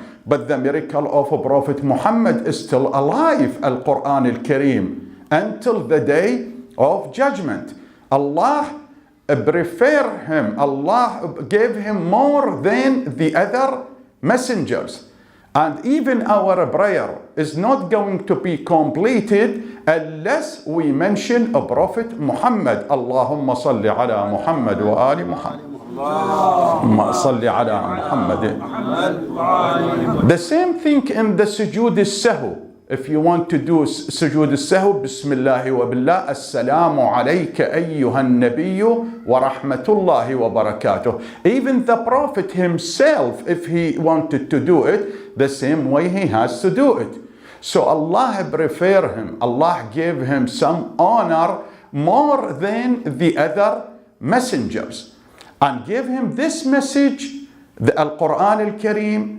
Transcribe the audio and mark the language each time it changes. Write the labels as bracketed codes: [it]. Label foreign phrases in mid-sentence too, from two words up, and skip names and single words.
[en] But the miracle of Prophet Muhammad is still alive, Al-Quran Al-Kareem, until the day of judgment. Allah prefer him. Allah gave him more than the other messengers. And even our prayer is not going to be completed unless we mention a Prophet Muhammad. [ar] اللهم صل على محمد وآل محمد. اللهم صل على محمد. [en] The same thing in the [ar] سجود السهو. [en] If you want to do [ar] سجود السهو, بسم الله وبالله، السلام عليك أيها النبي ورحمة الله وبركاته. [en] Even the Prophet himself, if he wanted to do it, the same way he has to do it. So Allah prefer him. Allah gave him some honor more than the other messengers. And gave him this message, the Al-Quran Al-Kareem.